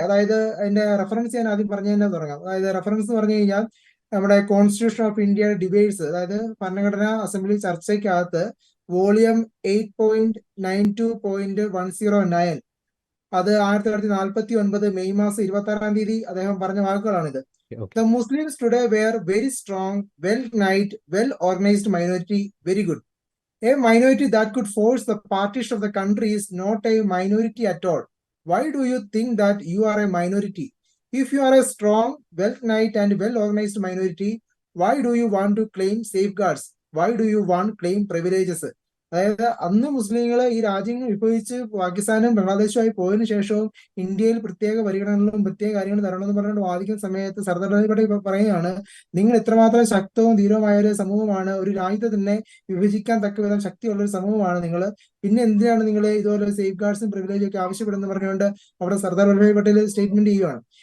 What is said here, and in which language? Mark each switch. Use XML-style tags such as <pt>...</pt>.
<ml>അതായത് അതിന്റെ റെഫറൻസ് ഞാൻ ആദ്യം പറഞ്ഞു തന്നെ തുടങ്ങാം. അതായത് റെഫറൻസ് എന്ന് പറഞ്ഞു കഴിഞ്ഞാൽ നമ്മുടെ കോൺസ്റ്റിറ്റ്യൂഷൻ ഓഫ് ഇന്ത്യ ഡിബേറ്റ്സ്, അതായത് ഭരണഘടനാ അസംബ്ലി ചർച്ചയ്ക്കകത്ത് വോളിയം 8.92.109 അത് 1949 മെയ് മാസം 26 അദ്ദേഹം പറഞ്ഞ വാക്കുകളാണിത്. Okay.</ml> <en>The Muslims today were very strong, well-knit, well-organized minority, very good. A minority that could force the partition of the country is not a minority at all. Why do you think that you are a minority? If you are a strong, well-knit and well-organized minority, why do you want to claim safeguards? Why do you want to claim privileges?</en> <ml>അതായത് അന്ന് മുസ്ലിങ്ങൾ ഈ രാജ്യങ്ങൾ വിഭജിച്ച് പാകിസ്ഥാനും ബംഗ്ലാദേശുമായി പോയതിനു ശേഷവും ഇന്ത്യയിൽ പ്രത്യേക പരിഗണനകളും പ്രത്യേക കാര്യങ്ങളും തരണമെന്ന് പറഞ്ഞുകൊണ്ട് വാദിക്കുന്ന സമയത്ത് സർദാർ വല്ലഭായ് പട്ടേൽ പറയുകയാണ്, നിങ്ങൾ ഇത്രമാത്രം ശക്തവും ധീരവുമായ ഒരു സമൂഹമാണ്, ഒരു രാജ്യത്തെ തന്നെ വിഭജിക്കാൻ തക്ക വിധം ശക്തിയുള്ള ഒരു സമൂഹമാണ് നിങ്ങൾ, പിന്നെ എന്തിനാണ് നിങ്ങൾ ഇതുപോലെ സേഫ് ഗാർഡ്സും പ്രിവിലേജും ഒക്കെ ആവശ്യപ്പെടുന്നത് പറഞ്ഞുകൊണ്ട് അവിടെ സർദാർ വല്ലഭായ് പട്ടേൽ സ്റ്റേറ്റ്മെന്റ് ചെയ്യുകയാണ്.</ml>